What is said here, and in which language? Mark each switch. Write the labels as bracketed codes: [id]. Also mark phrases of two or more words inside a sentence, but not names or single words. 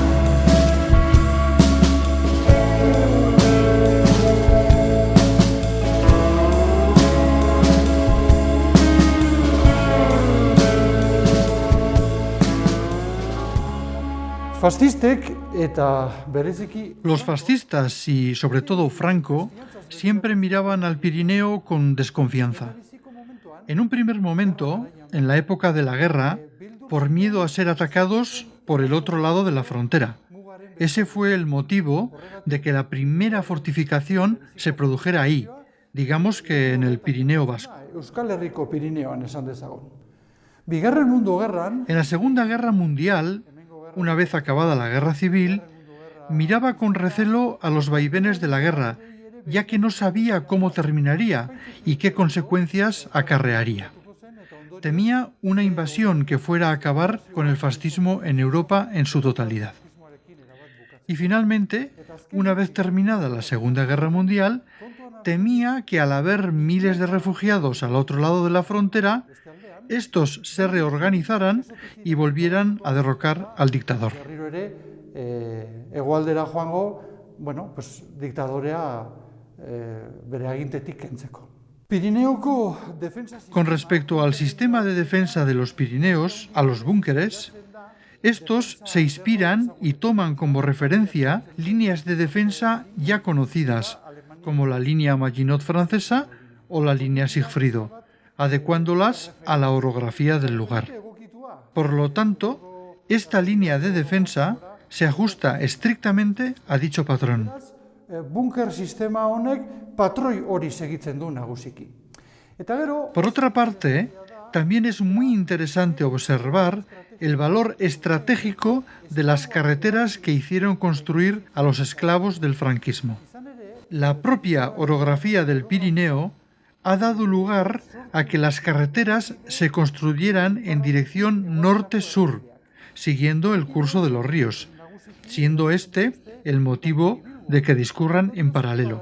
[eu] Fascistek eta bereziki... [es] Los fascistas y sobre todo Franco siempre miraban al Pirineo con desconfianza. En un primer momento, en la época de la guerra, por miedo a ser atacados por el otro lado de la frontera. Ese fue el motivo de que la primera fortificación se produjera ahí, digamos que en el Pirineo vasco. [eu] Euskal Herriko Pirineoan esan dezagun. Bigarren Mundu Gerran... [es] En la Segunda Guerra Mundial, una vez acabada la guerra civil, miraba con recelo a los vaivenes de la guerra, ya que no sabía cómo terminaría y qué consecuencias acarrearía. Temía una invasión que fuera a acabar con el fascismo en Europa en su totalidad. Y finalmente, una vez terminada la Segunda Guerra Mundial, temía que al haber miles de refugiados al otro lado de la frontera, estos se reorganizaran y volvieran a derrocar al dictador. [eu] Hegoaldera joango, pues diktadorea bere agintetik kentzeko. [es] Con respecto al sistema de defensa de los Pirineos, a los búnkeres, estos se inspiran y toman como referencia líneas de defensa ya conocidas, como la línea Maginot francesa o la línea Sigfrido, adecuándolas a la orografía del lugar. Por lo tanto, esta línea de defensa se ajusta estrictamente a dicho patrón. [eu] Bunker sistema honek patroi hori segitzen du nagusiki. [es] Por otra parte, también es muy interesante observar el valor estratégico de las carreteras que hicieron construir a los esclavos del franquismo. La propia orografía del Pirineo ha dado lugar a que las carreteras se construyeran en dirección norte-sur, siguiendo el curso de los ríos, siendo este el motivo de que discurran en paralelo.